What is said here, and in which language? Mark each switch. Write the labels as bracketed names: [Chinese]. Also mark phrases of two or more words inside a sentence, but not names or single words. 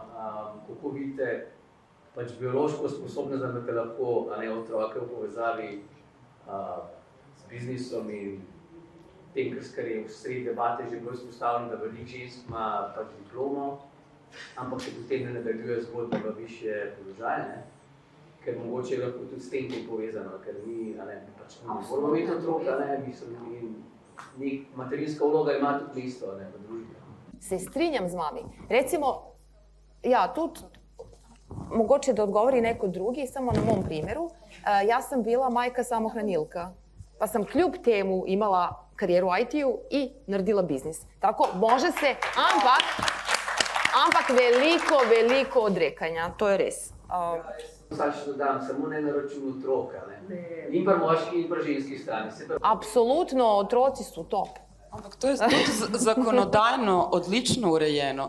[Slovenian] Kako vidite pač biološko sposobnost, da imate lahko otroke v povezavi z biznisom in tem, kar je v sredi debate že bolj izpostavljeno, da veliko žensk ima pač diplomo, ampak se potem ne nadaljuje zgodba v višje položaje, ker mogoče je lahko tudi s tem povezano, ker mi pač moramo imeti otroka, materinska vloga ima tudi mesto v družbi. Se strinjam z vami. Recimo, ja, tudi mogoče da odgovori neko drugi, samo [Croatian] na mom primjeru. Jaz sam bila majka samohranilka, pa sam [Slovenian] kljub temu [Croatian] imala karijeru u IT-u i naredila biznis. [Slovenian] Tako, [Croatian] može se, [Slovenian] ampak veliko odrekanja, to je res. [Croatian] Sad što dam, [Slovenian] samo ne na račun otroka, in pa moški in pa ženski strani. Apsolutno, otroci su top. Ampak to je tudi zakonodajno odlično urejeno.